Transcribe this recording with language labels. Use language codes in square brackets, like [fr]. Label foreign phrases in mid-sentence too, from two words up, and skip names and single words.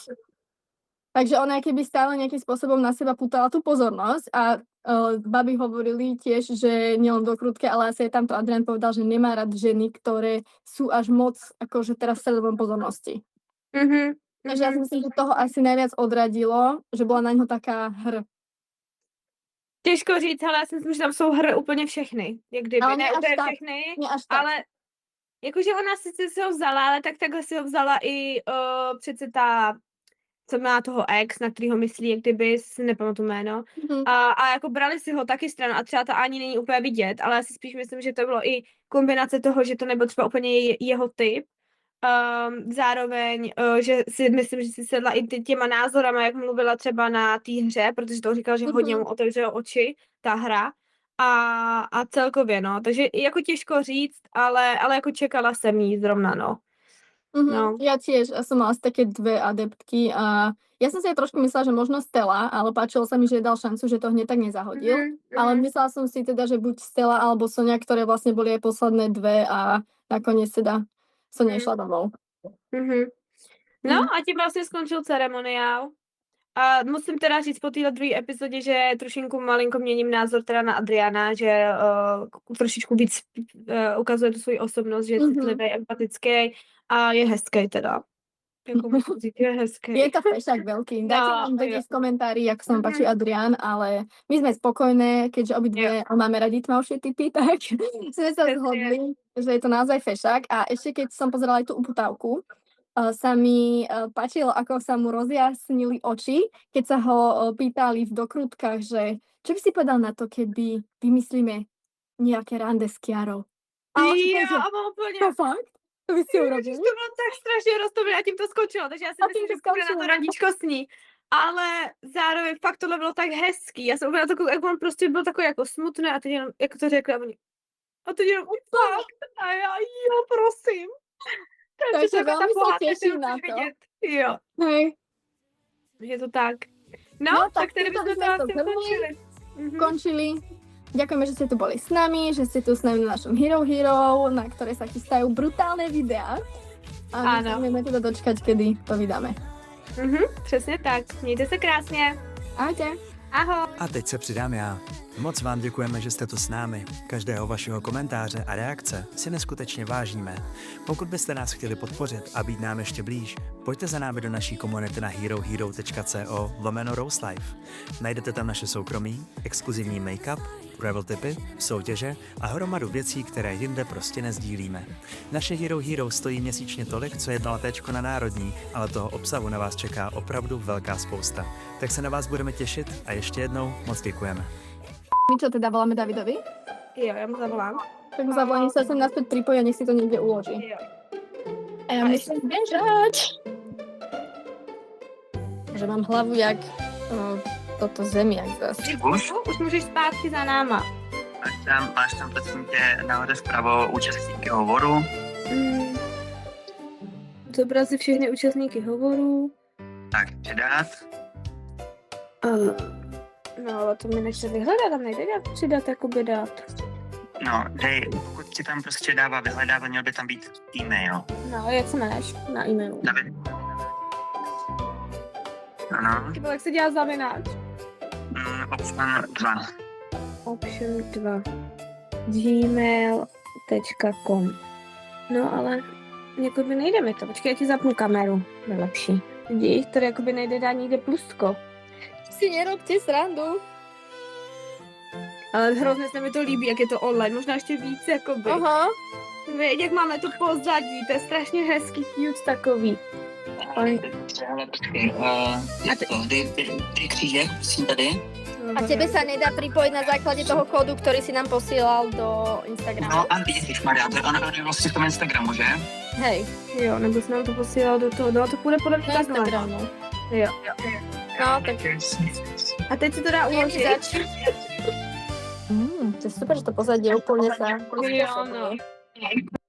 [sk] Takže ona keby stále nejakým spôsobom na seba pútala tú pozornosť a baby hovorili tiež, že nielen do krútke, ale asi aj tamto Adrian povedal, že nemá rád ženy, ktoré sú až moc akože teraz v stredobom pozornosti. Takže ja si myslím, že toho asi najviac odradilo, že bola na něho taká hr. [cs] Těžko říct, ale já si myslím, že tam jsou hry úplně všechny. Jak kdyby, Ale ne až úplně tak, všechny, až tak. ale jakože ona sice si ho vzala, ale takhle si ho vzala i přece ta, co má toho ex, na kterýho myslí, jak kdyby, si nepamatuju jméno. A jako brali si ho taky stranu a třeba to ani není úplně vidět, ale já si spíš myslím, že to bylo i kombinace toho, že to nebyl třeba úplně jeho typ. Zároveň, že si myslím, že si sedla i těma názorama, jak mluvila třeba na té hře, protože to říkal, že hodně mu otevřelo oči, ta hra. A celkově, no. Takže jako těžko říct, ale jako čekala jsem jí zrovna, no. No. [sk] Ja tiež, ja som mala asi také dve adeptky a ja som si aj trošku myslela, že možno Stella, ale páčilo sa mi, že dal šancu, že to hneď tak nezahodil. Ale myslela som si teda, že buď Stella alebo Sonia, ktoré vlastne boli aj posledné dve a nakoniec teda Sonia išla domov. [cs] No a tím vlastně skončil ceremoniál. A musím teda říct po téhle druhé epizodě, že trošinku malinko měním názor teda na Adriana, že trošičku víc ukazuje tu svoji osobnost, že je citlivý, empatický a je hezký teda. Jako musím říct, je hezký. [sk] Je to fešák veľký. Dajte nám vedieť v komentári, jak sa vám páči Adrian, ale my sme spokojné, keďže obidve máme radi tmavšie typy, tak sme sa zhodli, že je to naozaj fešák. A ešte keď som pozerala aj tú uputávku, sa mi páčilo, ako sa mu rozjasnili oči, keď sa ho pýtali v dokrutkách, že čo by si povedal na to, keby vymyslíme nejaké rande s Kiarou. [cs] Jo, a úplně. [sk] To fakt? To by si urobil? [cs] To bylo tak strašně roztomilé a tím to skončilo, takže já si myslím, že půjde na to randíčko s ní. Ale zároveň fakt tohle bylo tak hezký. Já jsem uvěděla takový, jak on prostě byl takový jako smutný a teď jenom, jako to řekla, a teď jenom fakt. A já, jo, prosím. [sk] Takže veľmi sa teším na to. [cs] Jo. [sk] Hej. [cs] Je to tak. No tak tedy bychom to asi končili. [sk] Ďakujeme, že ste tu boli s nami, že ste tu s nami na našom Hero Hero, na ktoré sa chystajú brutálne videá. A my sa budeme teda dočkať, kedy to vydáme. [cs] Přesně tak. Mějte se krásně. [sk] Ahojte. Ahoj. [cs] A teď se přidám já. Moc vám děkujeme, že jste tu s námi. Každého vašeho komentáře a reakce si neskutečně vážíme. Pokud byste nás chtěli podpořit a být nám ještě blíž, pojďte za námi do naší komunity na herohero.co/roselife. Najdete tam naše soukromí, exkluzivní make-up, travel tipy, soutěže a hromadu věcí, které jinde prostě nezdílíme. Naše Hero Hero stojí měsíčně tolik, co jedno latéčko na národní, ale toho obsahu na vás čeká opravdu velká spousta. Tak se na vás budeme těšit a ještě jednou moc děkujeme. [sk] My čo teda voláme Davidovi? [cs] Jo, já mu zavolám. [sk] Tak mu zavolám, sa sem naspäť pripojí a nech si to niekde uloží. [cs] Jo. [sk] A ja musím bežať. Že mám hlavu jak toto zemiak zase. [cs] Už můžeš zpátky za náma. Máš tam prosím tě nahoře vpravo účastníky hovoru. Zobrazit všechny účastníky hovoru. Tak, předat. No, ale to mi nechce vyhledat, tam nejde přidat, jakoby dát. No, pokud ti tam prostě dává vyhledávat, měl by tam být e-mail. No, jak se jmenuješ na e-mailu? David. Ano. Jak se dělá zavináč? [en] Option 2. Option 2. gmail.com. [cs] No ale jakoby nejde mi to. Počkej, já ti zapnu kameru. Je lepší. Vidíš, tady jakoby nejde dát nikde plusko. [sk] Si nerobte srandu. [cs] Ale hrozně se mi to líbí, jak je to online. Možná ještě víc, jakoby. Aha. Víš, jak máme to pozadí, to je strašně hezký, cute takový. Ale počkej, ty křížek, prosím tady. [sk] A tebe sa nedá pripojiť na základe toho kódu, ktorý si nám posielal do Instagramu? [cs] No a ježišmarja, to je ono je vlastně v tom Instagramu, že? [sk] Hej, [cs] Jo, nebo jsi nám to posílal do toho, no to půjde podle mě na takhle. Instagramu. Jo. No, tak A teď si to dá uložit. [sk] To je super, že to pozadie úplne sa... [cs] Jo, no.